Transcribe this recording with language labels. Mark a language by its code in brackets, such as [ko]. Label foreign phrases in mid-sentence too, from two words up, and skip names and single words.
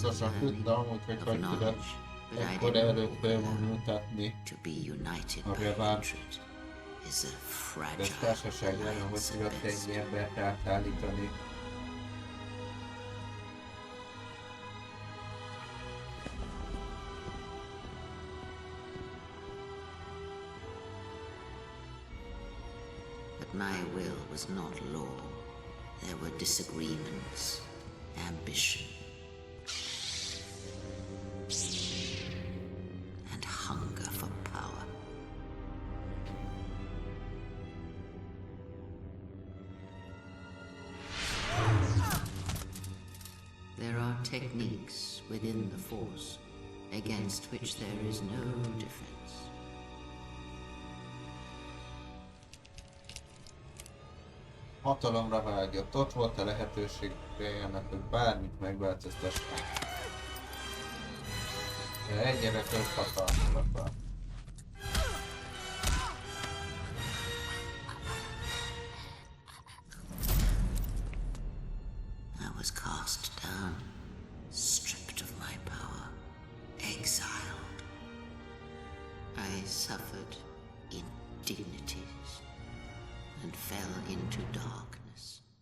[hu] Pontosan [en] learning, [hu] tudtam, hogy [en] of [hu] hogy tudod [en] knowledge, but I [hu] ekkor [en] didn't [hu] előtt [en] know [hu] felvonultatni [en] to be united [hu] a [en] by Revan. hatred is a [hu] De [en] fragile [hu] társaság lenne, hogy [en] alliance [hu] tudod [en] at best. [hu] ennyi embert átállítani. [en] But my will was not law. There were disagreements, ambition, and hunger for power. There are techniques within the Force against which there is no defense. [hu] Hatalomra vágyott. Ott volt a lehetőség annak, hogy bármit megváltoztassanak. De egyre több hatalmat akar. [en] I was cast down, stripped of my power, exiled. I suffered indignities and fell into darkness.